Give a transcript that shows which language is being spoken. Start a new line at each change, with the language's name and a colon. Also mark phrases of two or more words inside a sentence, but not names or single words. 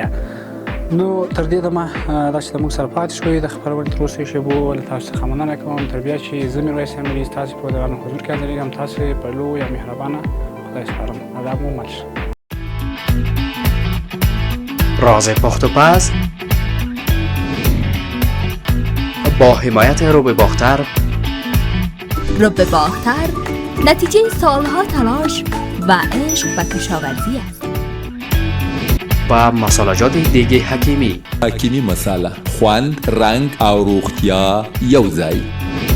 Pashto: نو تر دې دمه دا چې موږ سره پاتې شوئ د خپرونې تر اوسه شیبو له تاسو څخه مننه کوم. تر بیا چې زه میرویس امیري ستاسې په دغه حضور کې حاضرېږم، تاسې په لوی او مهربانه خدای سپارم. ادب مو مل شه.
Persian: راز پخت و پز با حمایت روب باختر. روب باختر نتیجه سالها تلاش و عشق و کشاورزی است. و مسالجات دیگه حکیمی.
Pashto: حکیمی مساله خوند، رنگ او روغتیا یو ځای.